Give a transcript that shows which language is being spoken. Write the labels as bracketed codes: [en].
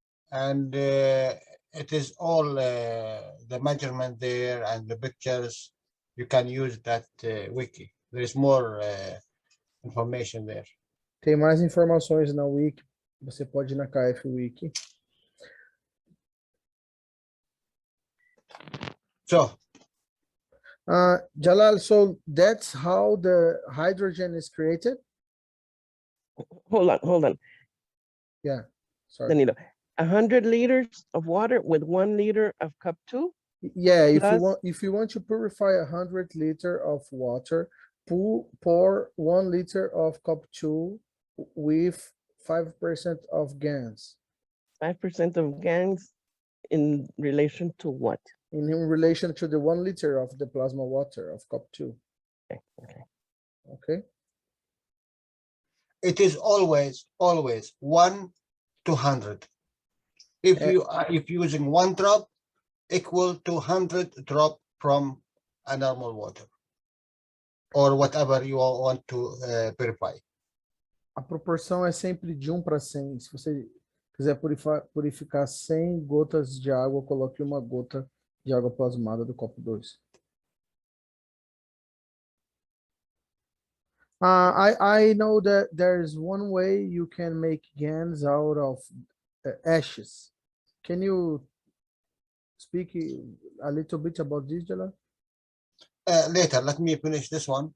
[en] And it is all the measurement there and the pictures. You can use that wiki. There is more information there. [pt] Tem mais informações na Wiki. Você pode ir na KF Wiki. [en] So, Jalal, so that's how the hydrogen is created? Hold on. Yeah, sorry. Danilo, 100 liters of water with 1 liter of cup 2? Yeah, if you want to purify 100 liters of water, pour 1 liter of cup 2 with 5% of GANs. 5% of GANs in relation to what? In relation to the 1 liter of the plasma water of cup 2. Okay. It is always 1 to 100. If using 1 drop, equal to 100 drop from a normal water or whatever you want to purify. [pt] A proporção é sempre de 1 para 100. Se você quiser purificar 100 gotas de água, coloque 1 gota de água plasmada do copo 2. [en] I know that there's one way you can make GANs out of ashes. Can you speak a little bit about this, Jalal? Later, let me finish this one.